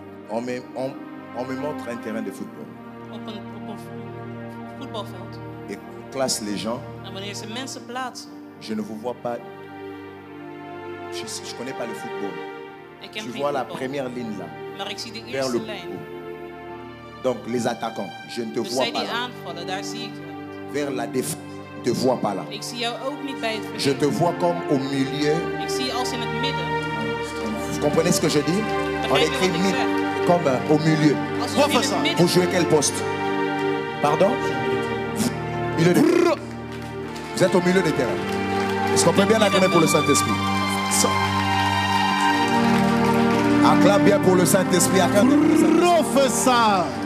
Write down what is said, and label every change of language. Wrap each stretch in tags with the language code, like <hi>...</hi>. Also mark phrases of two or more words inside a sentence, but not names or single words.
<fr>On me montre un terrain de football.</fr> <nl>op een voetbalveld.</nl> <fr>Et on classe les gens.</fr> <nl>En wanneer ze mensen plaatsen,</nl> <fr>Je ne vous vois pas. Je ne connais pas le football.</fr> <nl>ik ken</nl> <fr>Tu</fr> <nl>geen</nl> <fr>vois la</fr> <nl>voetbal,</nl> <fr>première ligne là,</fr> <nl>maar ik zie de</nl> <fr>vers</fr> <nl>eerste</nl> <fr>le</fr> <nl>lijn.</nl> <fr>haut. Donc les attaquants, je ne te</fr> <nl>Dus</nl> <fr>vois</fr> <nl>zij</nl> <fr>pas</fr> <nl>die</nl> <fr>là.</fr> <nl>aanvallen, daar zie ik je.</nl> <fr>Vers la défense, je ne te vois pas là.</fr> <nl>Ik zie jou ook niet bij het</nl> <fr>Je te</fr> <nl>verdedigen.</nl> <fr>vois comme au milieu.</fr> <nl>Ik zie je als in het midden.</nl> <fr>Vous comprenez ce que je dis? On</fr> <nl>Begrijp je</nl> <fr>écrit</fr> <nl>wat ik</nl> <fr>mid</fr> <nl>zeg?</nl> <fr>comme au milieu.</fr> <nl>Als je in het</nl> <fr>Vous</fr> <nl>midden.</nl> <fr>jouez quel poste? Pardon? Milieu de terrain. Vous êtes au milieu des terrains. Est-ce qu'on peut bien acclamer pour le Saint-Esprit? Acclame bien pour le Saint-Esprit. Acclame bien pour le Saint-Esprit. Professeur.</fr>